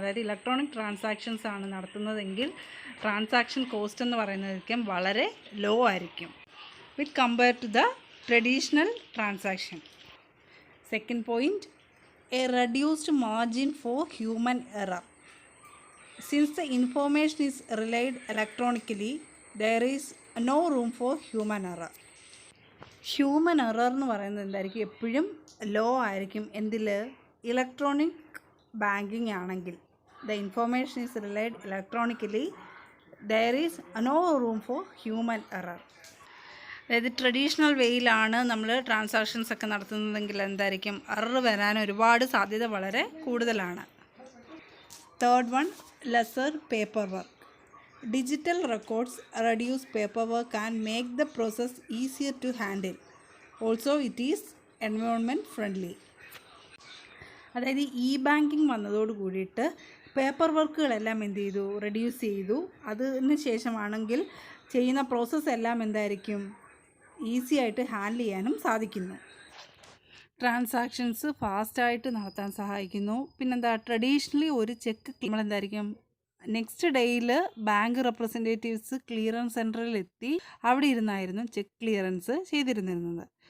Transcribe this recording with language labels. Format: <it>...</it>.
<ml>അതായത് electronic transactions ആണ് നടത്തുന്നതെങ്കിൽ transaction cost എന്ന് പറയുന്നതായിരിക്കും വളരെ ലോ ആയിരിക്കും</ml> <en>With compare to the traditional transaction. Second point, a reduced margin for human error. Since the information is relayed electronically, there is no room for human error.</en> <ml>Human error എന്ന് പറയുന്നത് എന്തായിരിക്കും, എപ്പോഴും law ആയിരിക്കും. Electronic banking ആണെങ്കിൽ</ml> <en>The information is relayed electronically, there is no room for human error.</en> <ml>അതായത് traditional വേയിലാണ് നമ്മൾ transactions ഒക്കെ നടത്തുന്നതെങ്കിൽ എന്തായിരിക്കും, എറർ വരാൻ ഒരുപാട് സാധ്യത വളരെ കൂടുതലാണ്.</ml> <en>Third one, lesser paperwork. Digital records reduce paperwork and make the process easier to handle. Also, it is environment friendly.</en> <ml>അതായത് ഇ ബാങ്കിങ് വന്നതോട് കൂടിയിട്ട് പേപ്പർ വർക്കുകളെല്ലാം എന്ത് ചെയ്തു, റെഡ്യൂസ് ചെയ്തു. അതിന് ശേഷമാണെങ്കിൽ ചെയ്യുന്ന പ്രോസസ്സ് എല്ലാം എന്തായിരിക്കും, ഈസി ആയിട്ട് ഹാൻഡിൽ ചെയ്യാനും സാധിക്കുന്നു. ട്രാൻസാക്ഷൻസ് ഫാസ്റ്റായിട്ട് നടത്താൻ സഹായിക്കുന്നു. പിന്നെന്താ, ട്രഡീഷണലി ഒരു ചെക്ക് നമ്മളെന്തായിരിക്കും നെക്സ്റ്റ് ഡേയിൽ ബാങ്ക് റെപ്രസെൻറ്റേറ്റീവ്സ് ക്ലിയറൻസ് സെൻറ്ററിൽ എത്തി അവിടെ ഇരുന്നായിരുന്നു ചെക്ക് ക്ലിയറൻസ് ചെയ്തിരുന്നിരുന്നത്.</ml>